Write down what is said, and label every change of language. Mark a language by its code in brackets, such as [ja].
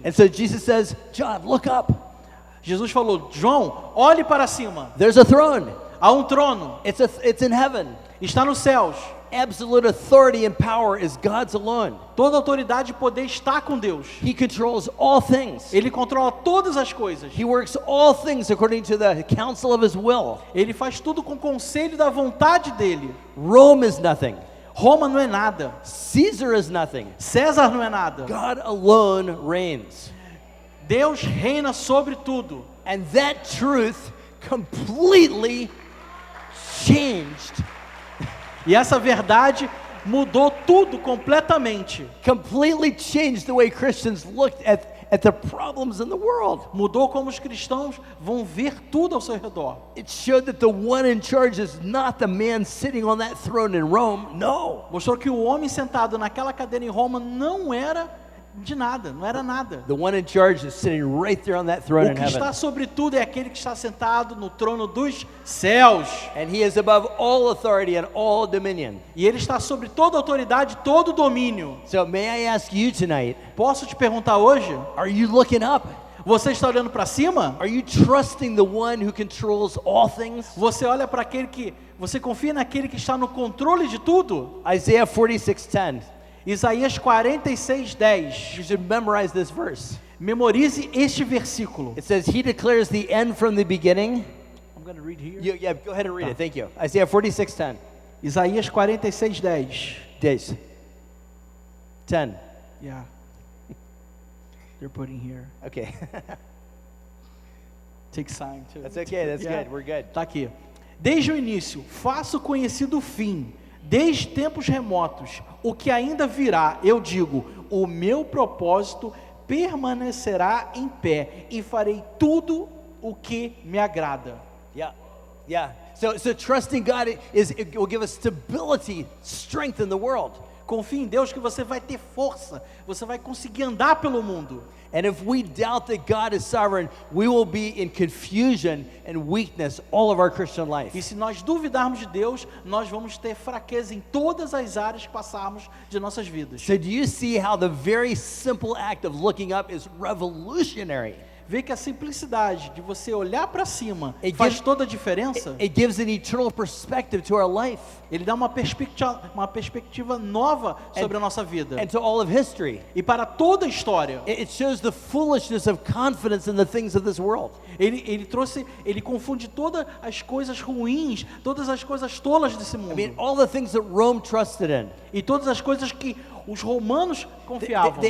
[en] And so Jesus says, John, look up. [pt] Jesus falou, João, olhe para cima. [en] There's a throne. [pt] Há um trono. [en] It's in heaven. [pt] Está nos céus. [en] Absolute authority and power is God's alone. [pt] Toda autoridade e poder está com Deus. [en] He controls all things. [pt] Ele controla todas as coisas. [en] He works all things according to the counsel of his will. [pt] Ele faz tudo com o conselho da vontade dele. [en] Rome is nothing. [pt] Roma não é nada. [en] Caesar is nothing. [pt] César não é nada. [en] God alone reigns. [pt] Deus reina sobre tudo. [en] And that truth completely changed [pt] E essa verdade mudou tudo completamente. [en] Completely changed the way Christians looked at the problems in the world. [pt] Mudou como os cristãos vão ver tudo ao seu redor. [en] It showed that the one in charge is not the man sitting on that throne in Rome. No. [pt] Mostrou que o homem sentado naquela cadeira em Roma não era de nada, não era nada. [en] The one in charge is sitting right there on that throne [pt] O [en] in [pt] que está [en] heaven. [pt] sobre tudo é aquele que está sentado no trono dos céus. [en] And he is above all authority and all dominion. [pt] E ele está sobre toda autoridade, todo domínio. [en] So may I ask you tonight, [pt] Posso te perguntar hoje? [en] are you looking up? [pt] Você está olhando para cima? [en] Are you trusting the one who controls all things? [pt] Você olha para aquele que... Você confia naquele que está no controle de tudo? [en] Isaiah 46:10. [pt] Isaías 46:10. [en] You should memorize this verse. [pt] Memorize este versículo. [en] It says, he declares the end from the beginning. I'm going to read here. Yeah, go ahead and read it. Thank you. Isaiah 46:10. Isaías 46:10. Days. 10. Yeah. They're putting here. Okay. Take sign too. That's okay. That's Yeah. good. We're good. [pt] Tá aqui. Desde o início, faço conhecido o fim. Desde tempos remotos, o que ainda virá, eu digo, o meu propósito permanecerá em pé e farei tudo o que me agrada. [en] Yeah. Yeah. So trusting God it will give us stability, strength in the world. [pt] Confie em Deus que você vai ter força, você vai conseguir andar pelo mundo. [en] And if we doubt that God is sovereign, we will be in confusion and weakness all of our Christian life. [pt] E se nós duvidarmos de Deus, nós vamos ter fraqueza em todas as áreas que passarmos de nossas vidas. [en] So do you see how the very simple act of looking up is revolutionary? [pt] Vê que a simplicidade de você olhar para cima [en] It [pt] faz [en] gives- [pt] toda a diferença. [en] It gives an eternal perspective to our life [pt] Ele dá uma perspectiva nova sobre a nossa vida [en] and to all of history. [pt] e para toda a história. [en] It shows the foolishness of confidence in the things of this world. [pt] Ele confunde todas as coisas ruins, todas as coisas tolas desse mundo. [en] I mean, all the things that Rome trusted in. [pt] E todas as coisas que os romanos confiavam.